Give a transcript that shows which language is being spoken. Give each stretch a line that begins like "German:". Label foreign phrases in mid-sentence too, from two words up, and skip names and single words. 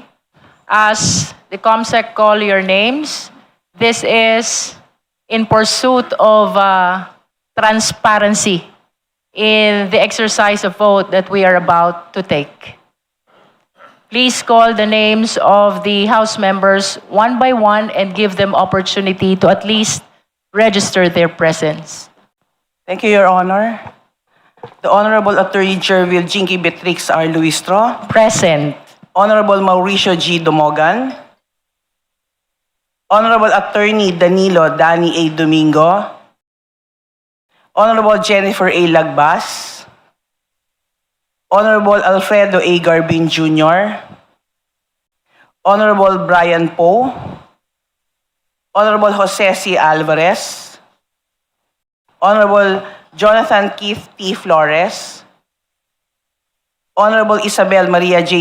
English: As the COMSEC call your names, this is in pursuit of transparency in the exercise of vote that we are about to take. Please call the names of the House members one by one and give them opportunity to at least register their presence. Thank you, Your Honor. The Honorable Attorney Jervil Jinky Beatrix R. Luistro. Present. Honorable Mauricio G. Dumogan. Honorable Attorney Danilo Dani A. Domingo. Honorable Jennifer A. Lagbas. Honorable Alfredo A. Garbin Jr. Honorable Brian Poe. Honorable Jose C. Alvarez. Honorable Jonathan Keith T. Flores. Honorable Isabel Maria J.